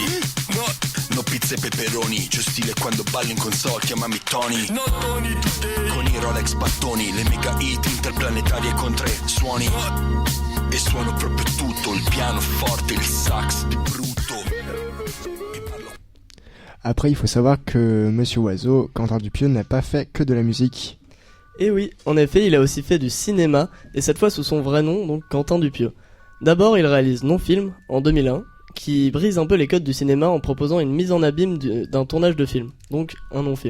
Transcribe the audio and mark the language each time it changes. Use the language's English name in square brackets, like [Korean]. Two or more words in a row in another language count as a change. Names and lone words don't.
[Italian] No pizza e peperoni, c'ho stile quando ballo in console, chiamami Tony. [English] No Tony today. [Italian] Con i Rolex battoni, le mega hit interplanetarie con 3 suoni. E suono proprio tutto, il piano forte, il sax di brutto. [French] Après, il faut savoir que Monsieur Oiseau, Quentin Dupieux, n'a pas fait que de la musique. Et oui, en effet, il a aussi fait du cinéma, et cette fois sous son vrai nom, donc Quentin Dupieux. D'abord, il réalise Non-Film, en 2001, qui brise un peu les codes du cinéma en proposant une mise en abîme d'un tournage de film, donc un non-film.